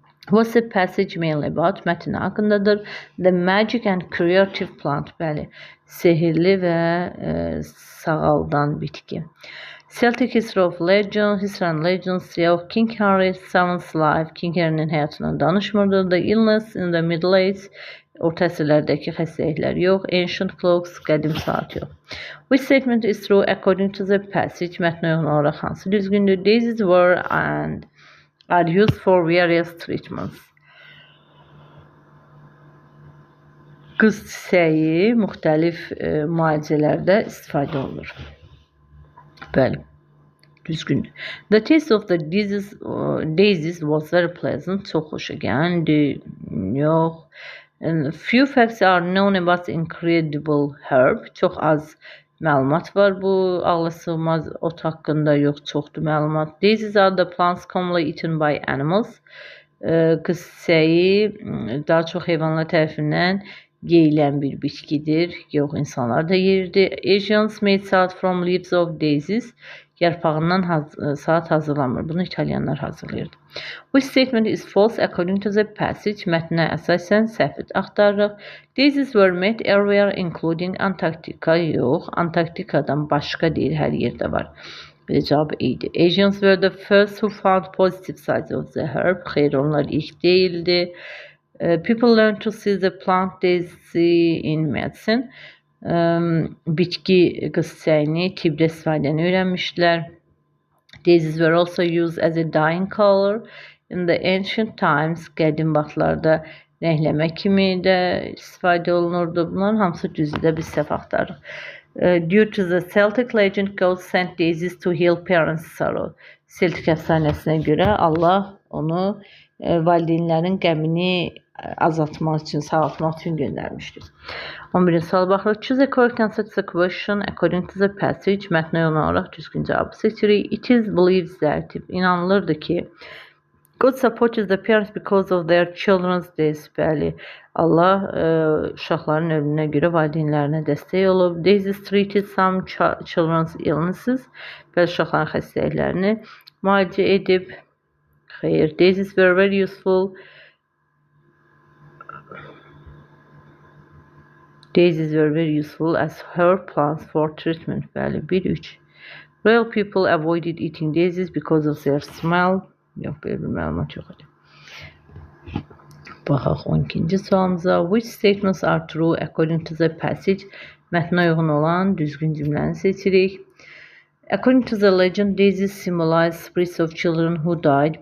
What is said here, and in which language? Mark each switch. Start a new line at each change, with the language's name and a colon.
English: What's the passage mainly about?
Azerbaijani: Mətn haqqındadır.
English: The magic and creative plant.
Azerbaijani: Bəli, sehirli və sağaldan bitki.
English: Celtic history of legends, history and legends of King Henry VII's life.
Azerbaijani: King Henry'nin həyatından danışmırdı.
English: The illness in the Middle Ages,
Azerbaijani: orta əsrlərdəki xəstəliklər yox. Ancient clocks, qədim saat yox.
English: Which statement is true according to the passage?
Azerbaijani: Mətnə uyğun olaraq hansı düzgündür?
English: Daisies were and are used for various treatments.
Azerbaijani: Qız çiçəyi müxtəlif müalicələrdə istifadə olunur. Bəli, düzgündür.
English: The taste of the daisies was very pleasant.
Azerbaijani: Çox xoşa gəldi. Yox. Few facts are known about the incredible herb. Çox az məlumat var bu ağlasığmaz ot haqqında. Yox, çoxdur məlumat.
English: Daisies are the plants commonly eaten by animals.
Azerbaijani: Qız çiçəyi daha çox heyvanlar tərəfindən yeyilən bir bitkidir. Yox, insanlar da yeyirdi.
English: Asians made salad from leaves of daisies.
Azerbaijani: Yarpağından salat hazırlanmır. Bunu İtalyanlar hazırlayırdı.
English: Which statement is false according to the passage?
Azerbaijani: Mətnə əsasən səhv axtarırıq.
English: Daisies were made everywhere including Antarctica.
Azerbaijani: Yox, Antarktikadan başqa deyil, hər yerdə var. Cavab idi.
English: Asians were the first who found positive sides of the herb.
Azerbaijani: Xeyr, onlar ilk değildi.
English: People learn to see the plant daisy in medicine.
Azerbaijani: Bitki qız çiçəyini tibbdə istifadəni öyrənmişdilər.
English: Daisies were also used as a dyeing color in the ancient times.
Azerbaijani: Qədim vaxtlarda rəngləmə kimi də istifadə olunurdu. Bunların hamısı düzdür, biz səhv axtarırıq.
English: Due to the Celtic legend, God sent daisies to heal parents' sorrow.
Azerbaijani: Celtic əfsanəsinə görə Allah onu valideynlərin qəmini azaltmaq üçün, sağaltmaq üçün göndərmişdir. 11-ci suala baxırıq.
English: Choose a correct answer to the question according to the passage.
Azerbaijani: Mətnə uyğun olaraq düzgün cavabı seçirik.
English: It is believed that,
Azerbaijani: inanılırdı ki,
English: God supported the parents because of their children's death.
Azerbaijani: Bəli, Allah uşaqların ölümünə görə valideynlərinə dəstək olub.
English: Daisies treated some children's illnesses.
Azerbaijani: Bəli, uşaqların xəstəliklərini müalicə edib. Xeyr,
English: daisies were very useful. Daisies were very useful as herb plants for treatment.
Azerbaijani: Bəli,
English: 1-3. Royal people avoided eating daisies because of their smell.
Azerbaijani: Yox, belə bir məlumat yox idi. Baxaq 12-ci sualımıza.
English: Which statements are true according to the passage?
Azerbaijani: Mətnə uyğun olan düzgün cümləni seçirik.
English: According to the legend, daisies symbolize spirits of children who died.